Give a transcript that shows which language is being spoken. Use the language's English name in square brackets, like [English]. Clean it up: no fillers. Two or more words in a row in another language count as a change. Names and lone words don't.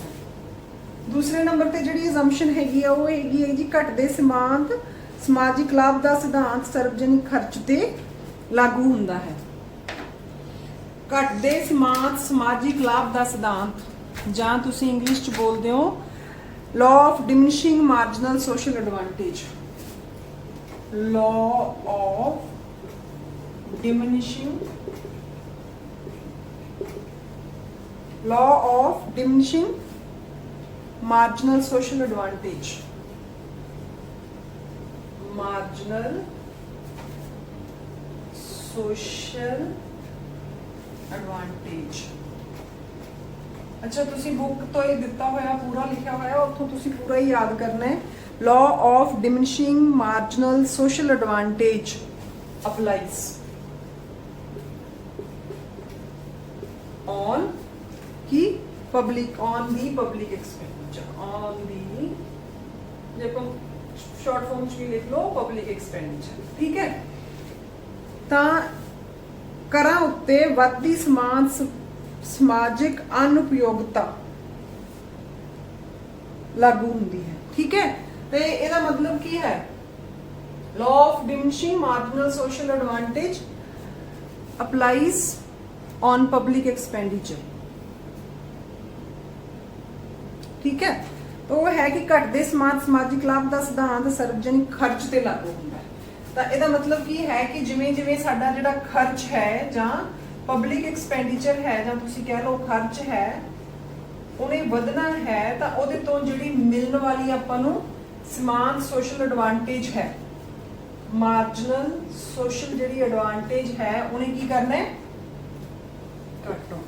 [Punjabi] ਦੂਸਰੇ ਨੰਬਰ ਤੇ ਜਿਹੜੀ ਅਜ਼ੰਪਸ਼ਨ ਹੈਗੀ ਆ ਉਹ ਹੈਗੀ ਹੈ ਜੀ ਘਟਦੇ ਸੀਮਾਂਤ ਸਮਾਜਿਕ ਲਾਭ ਦਾ ਸਿਧਾਂਤ ਸਰਵਜਨਿਕ ਖਰਚ ਤੇ ਲਾਗੂ ਹੁੰਦਾ ਹੈ। ਘਟਦੇ ਸੀਮਾਂਤ ਸਮਾਜਿਕ ਲਾਭ ਦਾ ਸਿਧਾਂਤ ਜਾਂ ਤੁਸੀਂ ਇੰਗਲਿਸ਼ 'ਚ ਬੋਲਦੇ ਹੋ [English] law of diminishing marginal social advantage, law of diminishing marginal social advantage, marginal social advantage। [Punjabi] ਅੱਛਾ ਤੁਸੀਂ ਬੁੱਕ ਤੋਂ ਇਹ ਦਿੱਤਾ ਹੋਇਆ ਪੂਰਾ ਲਿਖਿਆ ਹੋਇਆ ਉੱਥੋਂ ਤੁਸੀਂ ਪੂਰਾ ਹੀ ਯਾਦ ਕਰਨਾ ਹੈ। [English] law of diminishing marginal social advantage applies on की public on the public expenditure, on the [Punjabi] ਜੇ ਆਪਾਂ [English] short form [Punjabi] ਚ ਵੀ ਲਿਖ ਲਓ [English] public expenditure, [Punjabi] ਠੀਕ ਹੈ। ਤਾਂ ਕਰਾਂ ਉੱਤੇ ਵੱਧਦੀ ਸਮਾਜਿਕ ਅਨੁਪਯੋਗਤਾ ਲਾਗੂ ਹੁੰਦੀ ਹੈ, ਠੀਕ ਹੈ। ਤੇ ਇਹਦਾ ਮਤਲਬ ਕੀ ਹੈ, [English] law of diminishing marginal social advantage applies on public expenditure, [Punjabi] ਠੀਕ ਹੈ। ਤਾਂ ਉਹ ਹੈ ਕਿ ਘਟਦੇ ਸਮਾਜਿਕ ਲਾਭ ਦਾ ਸਿਧਾਂਤ ਸਰਵਜਨਿਕ ਖਰਚ ਤੇ ਲਾਗੂ ਹੁੰਦਾ ਹੈ। ਤਾਂ ਇਹਦਾ ਮਤਲਬ ਕੀ ਹੈ ਕਿ ਜਿਵੇਂ ਜਿਵੇਂ ਸਾਡਾ ਜਿਹੜਾ ਖਰਚ ਹੈ ਜਾਂ [English] public expenditure [Punjabi] ਹੈ ਜਾਂ ਤੁਸੀਂ ਕਹਿ ਲਓ ਖਰਚ ਹੈ ਉਹਨੇ ਵਧਣਾ ਹੈ ਤਾਂ ਉਹਦੇ ਤੋਂ ਜਿਹੜੀ ਮਿਲਣ ਵਾਲੀ ਆਪਾਂ ਨੂੰ ਸਮਾਨ [English] social advantage [Punjabi] ਹੈ, [English] marginal social [Punjabi] ਜਿਹੜੀ ਐਡਵਾਂਟੇਜ ਹੈ ਉਹਨੇ ਕੀ ਕਰਨਾ ਹੈ ਘੱਟ ਹੋਣਾ।